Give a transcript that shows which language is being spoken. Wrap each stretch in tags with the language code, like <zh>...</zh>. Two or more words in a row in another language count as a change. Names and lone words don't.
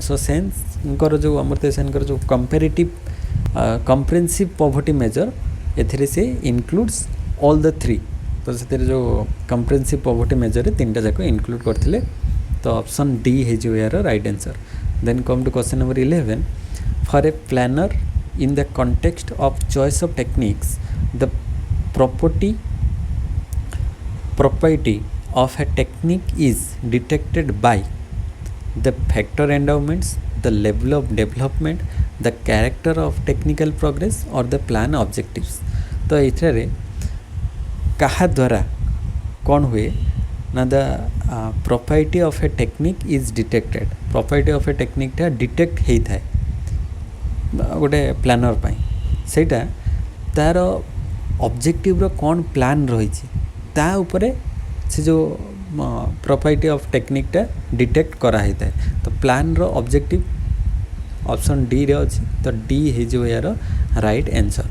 <or>ସୋ ସେନ୍ସଙ୍କର ଯେଉଁ ଅମର୍ତ୍ୟ ସେନ୍ଙ୍କର ଯେଉଁ</or> <en>comprehensive poverty measure,</en> <or>ଏଥିରେ ସେ</or> <en>includes all the three.</en> <or>ତ ସେଥିରେ ଯେଉଁ କମ୍ପ୍ରେହେନ୍ସିଭ୍ ପଭର୍ଟି ମେଜର୍ରେ ତିନିଟା ଯାକ ଇନକ୍ଲୁଡ୍ କରିଥିଲେ। ତ</or> <en>option D</en> <or>ହେଇଯିବ ଏହାର</or> <en>right answer. then come to question number 11, for a planner in the context of choice of techniques, the property of a technique is detected by the factor endowments, the level of development, the character of technical progress or the plan objectives।</en> <or>तो ଏଠାରେ କାହା ଦ୍ୱାରା କ'ଣ ହୁଏ ନା, ଦ</or> <en>property of a technique is detected, property of a techniqueଟା</en> <or>ଡିଟେକ୍ଟ ହେଇଥାଏ ଗୋଟେ ପ୍ଲାନର୍ ପାଇଁ। ସେଇଟା ତା'ର ଅବଜେକ୍ଟିଭ୍ର କ'ଣ ପ୍ଲାନ୍ ରହିଛି ତା ଉପରେ ସେ ଯେଉଁ</or> <en>property of techniqueଟା detect</en> <or>କରାହେଇଥାଏ। ତ ପ୍ଲାନ୍ର ଅବଜେକ୍ଟିଭ୍ ଅପସନ୍ ଡିରେ ଅଛି, ତ ଡି ହେଇଯିବ ଏହାର</or> <en>right answer.</en>